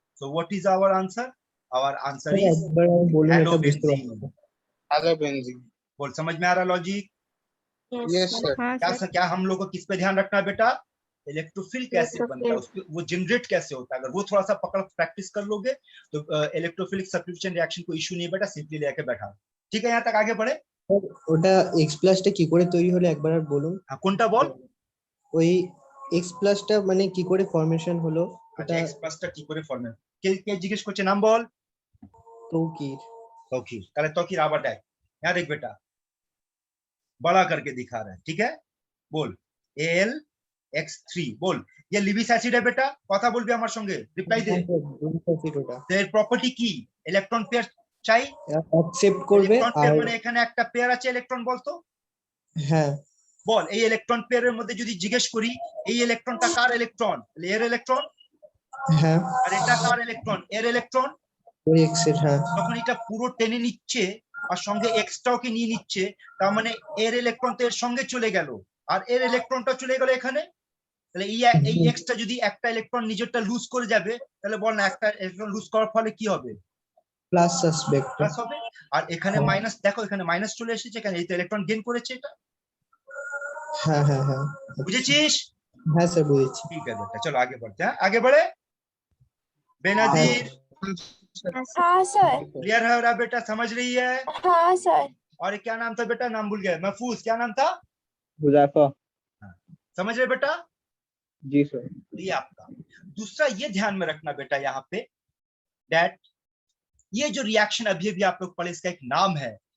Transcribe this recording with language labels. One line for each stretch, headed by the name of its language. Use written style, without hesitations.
English: So what is our answer? Our answer is halobenzene.
Hindi: बोल, समझ में आ रहा लॉजिक?
English: Yes sir.
Hindi: क्या हम लोग को किस पे ध्यान रखना है बेटा? इलेक्ट्रोफिल कैसे बनता है, उसके वो जनरेट कैसे होता है। अगर वो थोड़ा सा पकड़ प्रैक्टिस कर लोगे तो इलेक्ट्रोफिलिक सब्स्टिट्यूशन रिएक्शन को इशू नहीं बेटा, सिंपली लेके बैठा। ठीक है, यहाँ तक आगे बढ़े।
Bangla: ওটা X+ টা কি করে তৈরি হলো একবার আর বলুন। কোনটা বল? ওই X+ টা মানে কি করে ফরমেশন হলো? আচ্ছা, X+ টা কি করে ফরমেশন, কে জিজ্ঞেস করছে? নাম বল। তৌকির। তাহলে তৌকির আবার দেখ,
Hindi: यहाँ देख बेटा, बड़ा करके दिखा रहा है। ठीक है, बोल AlX3 बोल। ये लिविस एसिड है बेटा,
Bangla: কথা বলবি আমার সঙ্গে, রিপ্লাই দে। এর প্রপার্টি কি? ইলেকট্রন পেয়ার চাই, অ্যাকসেপ্ট করবে। আর মানে এখানে একটা পেয়ার আছে ইলেকট্রন, বলতো। হ্যাঁ বল, এই ইলেকট্রন পেয়ারের মধ্যে যদি জিজ্ঞেস করি এই ইলেকট্রনটা কার ইলেকট্রন? এর ইলেকট্রন। হ্যাঁ। আর এটা কার ইলেকট্রন? এর ইলেকট্রন। ওই এক্স এর। হ্যাঁ। তখন এটা পুরো টেনে নিচ্ছে আর সঙ্গে এক্সটাও কি নিয়ে নিচ্ছে, তার মানে এর ইলেকট্রন তো এর সঙ্গে চলে গেল, আর এর ইলেকট্রনটা চলে গেল এখানে। তাহলে এই এক্সটা যদি একটা ইলেকট্রন নিজেরটা লুজ করে যাবে, তাহলে বল না একটা ইলেকট্রন লুজ করার ফলে কি হবে? প্লাস সাসপেক্ট প্লাস হবে। আর এখানে মাইনাস, দেখো এখানে মাইনাস চলে এসেছে, এখানে এই তো ইলেকট্রন গেইন করেছে এটা। হ্যাঁ হ্যাঁ হ্যাঁ, বুঝেছিস? হ্যাঁ স্যার বুঝেছি। ঠিক আছে বেটা, চলো
Hindi: आगे बढ़ते हैं। आगे बढ़े बेनजीर? हाँ सर। क्लियर है रहा बेटा, समझ रही है? हाँ सर। और क्या नाम था बेटा? नाम भूल गया, महफूज। क्या नाम था? हुज़ैफा। समझ रहे बेटा? जी सर। ये आपका। दूसरा ये ध्यान में रखना बेटा यहाँ पे, दैट ये जो रिएक्शन अभी अभी आप लोग पढ़े, इसका एक नाम है।